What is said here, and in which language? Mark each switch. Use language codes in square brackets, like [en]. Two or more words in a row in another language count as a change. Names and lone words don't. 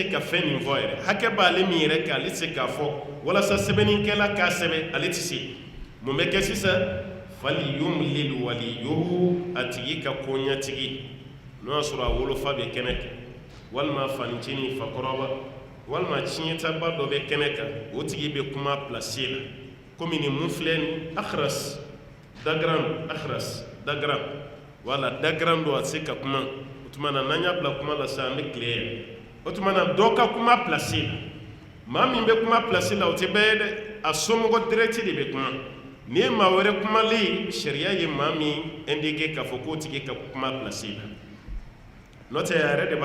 [bm] ka fɛn nin fɔ yɛrɛ hakɛ b'ale min yɛrɛ kɛ ale tɛ se k'a fɔ walasa sɛbɛnnikɛla k'a sɛbɛn ale tɛ se mun bɛ kɛ sisan [ar] فليملل وليه [bm] a tigi ka koɲɛtigi n'o y'a sɔrɔ a wolofa bɛ kɛnɛ kan walima fanicinin fakɔrɔba walima tiɲɛtaba dɔ bɛ kɛnɛ kan o tigi bɛ kuma pilasi la komi nin mun filɛ nin akhras dagran wala dagran do a tɛ se ka kuma o tuma na n'an y'a bila kuma la sisan an bɛ tile yan o tuma na dɔ ka kuma pilasi la maa min bɛ kuma pilasi la o tɛ bɛɛ ye dɛ a somɔgɔ direct de bɛ kuma ni ye maa wɛrɛ kumalen sariya ye maa min indiqué k'a fɔ k'o tigi ka kuma pilasi la n'o tɛ a yɛrɛ de b'a